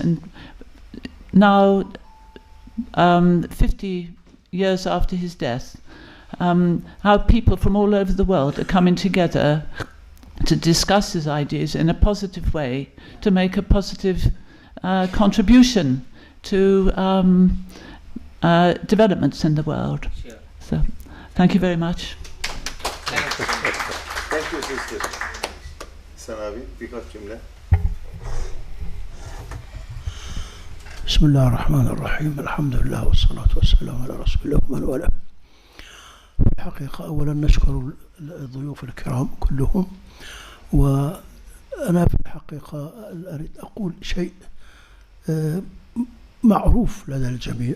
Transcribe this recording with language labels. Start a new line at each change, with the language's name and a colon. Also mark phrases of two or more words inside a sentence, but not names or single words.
English: And now, 50 years after his death, how people from all over the world are coming together to discuss his ideas in a positive way, to make a positive contribution to developments in the world. Sure. So, thank you very much. Thank you, sister.
Turkish: İhsan abi, birkaç cümle.
Arabic: بسم الله الرحمن الرحيم الحمد لله والصلاة والسلام على رسول الله ومن والاه. في الحقيقة أولا نشكر الضيوف الكرام كلهم، وأنا في الحقيقة أريد أقول شيء معروف لدى الجميع.